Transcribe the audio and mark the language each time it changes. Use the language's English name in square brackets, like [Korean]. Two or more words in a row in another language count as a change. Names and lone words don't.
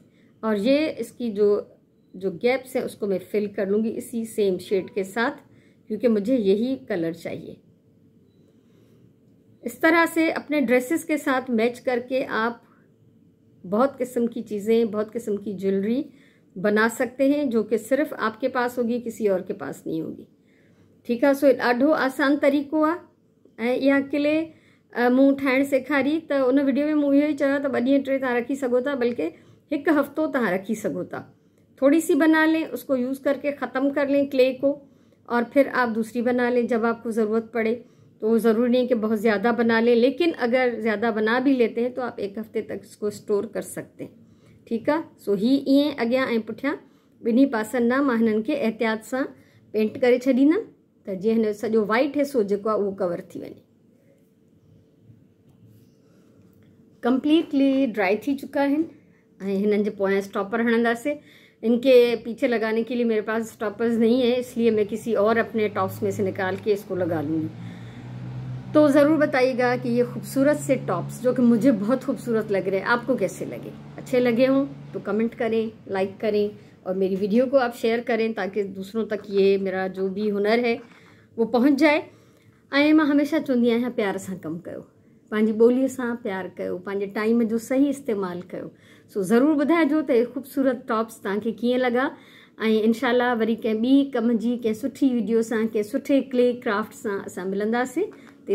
[Hindi] और ये इसकी जो गैप्स हैं उसको मैं फिल कर लूँगी इसी [English] same shade [Hindi] के साथ, क्योंकि मुझे यही कलर चाहिए। इस तरह से अपने ड्रेसेस के साथ मैच करके आप बहुत किस्म की चीज़ें, बहुत किस्म की ज्वेलरी बना सकते हैं, जो कि सिर्फ आपके पास होगी, किसी और के पास नहीं होगी। ठीक है, [Sindhi] सो ॾाढो आसान तरीक़ो आहे। ऐं इहा किले मूं ठाहिण सेखारी त उन वीडियो में मूं इहो ई चयो त 2 ॾींहं 3 तव्हां रखी सघो था, बल्कि 1 हफ़्तो तव्हां रखी सघो था। [Hindi] थोड़ी सी बना लें, उसको यूज़ करके ख़त्म कर लें क्ले को, और फिर आप दूसरी बना लें जब आपको ज़रूरत पड़े। तो ज़रूरी नहीं कि बहुत ज़्यादा बना लें, लेकिन अगर ज़्यादा बना भी लेते हैं तो आप 1 हफ़्ते तक इसको स्टोर कर सकते हैं। ठीक है, [Sindhi] सो ही ईअं अॻियां ऐं पुठियां ॿिन्ही पासनि ना मां हिननि खे एहतियात सां पेंट करे छॾींदमि त जीअं हिन सॼो वाइट हिसो जेको आहे उहो कवर थी वञे। [English] completely dry [Hindi] थी चुका है। [Sindhi] ऐं हिननि जे पोयां स्टॉपर हणंदासीं। [Hindi] इनके पीछे लगाने के लिए मेरे पास स्टॉपर्स नहीं है, इसलिए मैं किसी और अपने टॉप्स में से निकाल के इसको लगा लूँगी। तो ज़रूर बताइएगा कि ये खूबसूरत से टॉप्स जो कि मुझे बहुत खूबसूरत लग रहे हैं, आपको कैसे लगे। अच्छे लगे हों तो कमेंट करें, लाइक करें, और मेरी वीडियो को आप शेयर करें ताकि दूसरों तक ये मेरा जो भी हुनर है वो पहुंच जाए। [Sindhi] ऐं मां हमेशा चवंदी आहियां प्यार सां कमु कयो, पंहिंजी ॿोलीअ सां प्यार कयो, पंहिंजे टाइम जो सही इस्तेमालु कयो। सो ज़रूरु ॿुधाइजो त खूबसूरत टॉप्स तव्हांखे कीअं लॻा। ऐं इंशाल्लाह वरी कंहिं ॿी कम जी कंहिं सुठी वीडियो सां, कंहिं सुठे [English] clay craft [Sindhi] सां असां मिलंदासीं।